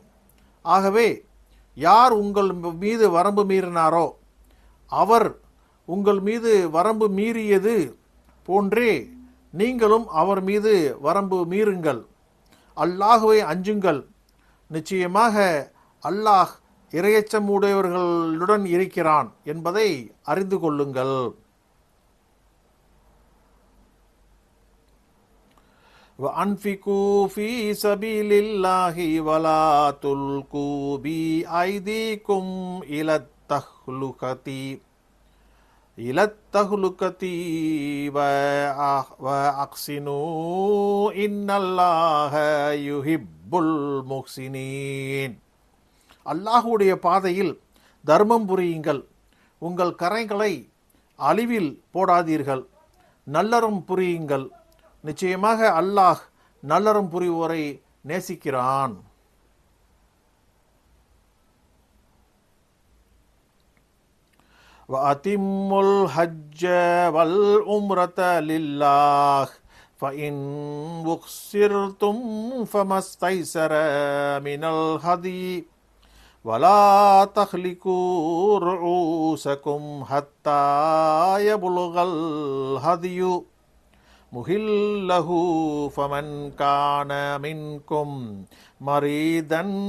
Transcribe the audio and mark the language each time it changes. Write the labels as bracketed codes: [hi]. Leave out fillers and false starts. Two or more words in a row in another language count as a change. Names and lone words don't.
[ta] ஆகவே யார் உங்கள் மீது வரம்பு மீறினாரோ அவர் உங்கள் மீது வரம்பு மீறியது போன்றே நீங்களும் அவர் மீது வரம்பு மீறுங்கள். அல்லாஹுவை அஞ்சுங்கள். நிச்சயமாக அல்லாஹ் இரையச்சமுடையவர்களுடன் இருக்கிறான் என்பதை அறிந்து கொள்ளுங்கள். [ar] وَأَنْفِقُوا فِي سَبِيلِ اللَّهِ وَلَا تُلْقُوا بِأَيْدِيكُمْ إِلَى التَّهْلُكَةِ وَأَحْسِنُوا إِنَّ اللَّهَ يُحِبُّ الْمُحْسِنِينَ. [ta] அல்லாஹுடைய பாதையில் தர்மம் புரியுங்கள். உங்கள் கரைகளை அழிவில் போடாதீர்கள். நல்லறம் புரியுங்கள். நிச்சயமாக அல்லாஹ் நல்லறம் புரிவோரை நேசிக்கிறான். [ar] وَأَتِمُّوا الْحَجَّ وَالْعُمْرَةَ لِلَّهِ فَإِنْ أُحْصِرْتُمْ فَمَا اسْتَيْسَرَ مِنَ الْهَدْيِ وَلَا تَحْلِقُوا رُؤُوسَكُمْ حَتَّى يَبْلُغَ الْهَدْيُ مُحِلَّهُ فَمَنْ كَانَ مِنْكُمْ مَرِيضًا